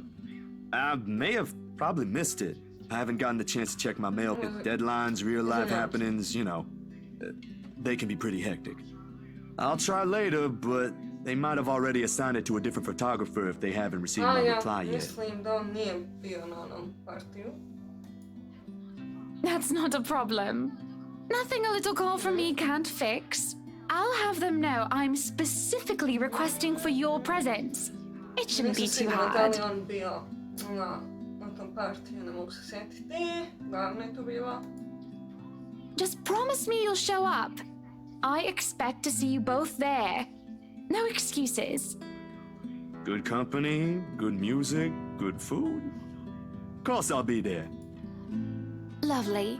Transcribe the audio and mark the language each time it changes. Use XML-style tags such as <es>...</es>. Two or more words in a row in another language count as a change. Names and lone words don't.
<en>I may have probably missed it. I haven't gotten the chance to check my mail. Deadlines, real-life happenings, you know, they can be pretty hectic. I'll try later, but they might have already assigned it to a different photographer if they haven't received my reply yet.</en> <sr>Mislim da on nije bio na onom partiju.</sr> <en>That's not a problem. Nothing a little call from me can't fix. I'll have them know I'm specifically requesting for your presence. It shouldn't be too hard.</en> <sr>Da li on bio na tom partiju, ne mogu se sjetiti. Davno je to bilo.</sr> <en>Just promise me you'll show up. I expect to see you both there. No excuses. Good company, good music, good food. Of course I'll be there. Lovely.</en>